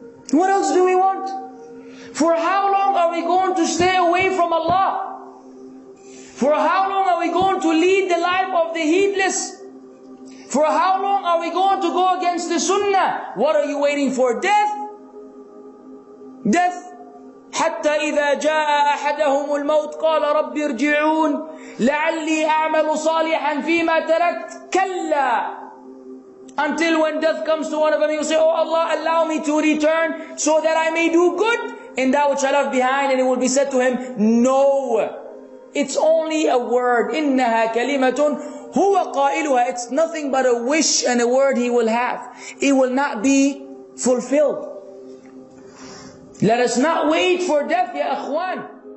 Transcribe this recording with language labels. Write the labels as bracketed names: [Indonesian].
[English] What else do we want? For how long are we going to stay away from Allah? For how long are we going to lead the life of the heedless? For how long are we going to go against the sunnah? What are you waiting for? Death? Death. [Arabic] حتى إذا جاء أحدهم الموت قال رب ارجعون لعلي أعمل صالحا فيما تركت كلا. [English] Until when death comes to one of them, you say, oh Allah, allow me to return so that I may do good in that which I left behind. And it will be said to him, no, it's only a word. [Arabic] إنها كلمة هو قائلها. [English] It's nothing but a wish and a word he will have. It will not be fulfilled. Let us not wait for death, ya akhwan.